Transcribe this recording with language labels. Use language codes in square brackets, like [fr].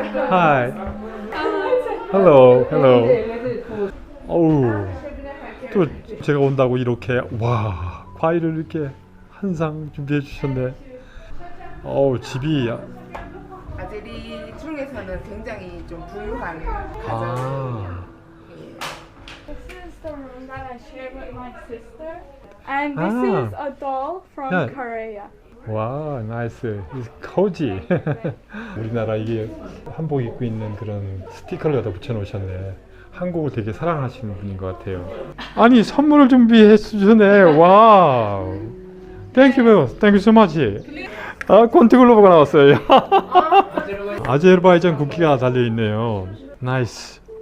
[en] Hi. Hello. Hello. [ko] 어우, 또 제가 온다고 이렇게 과일을 이렇게 한 상 준비해 주셨네. 집이 아제리 중에서는 굉장히 좀 부유한 [en] This is the room that I shared with my sister, and this is a doll from Korea. [ko] 와, 나이스. cozy. 우리나라 이게 한복 입고 있는 그런 스티커를 갖다 붙여 놓으셨네. 한국을 되게 사랑하시는 분인 것 같아요. 아니, 선물을 준비해 주셨네. 와우. 땡큐 [en] so much. [ko] 콘티글로브가 나왔어요. 아제르바이잔 국기가 달려 있네요. 나이스.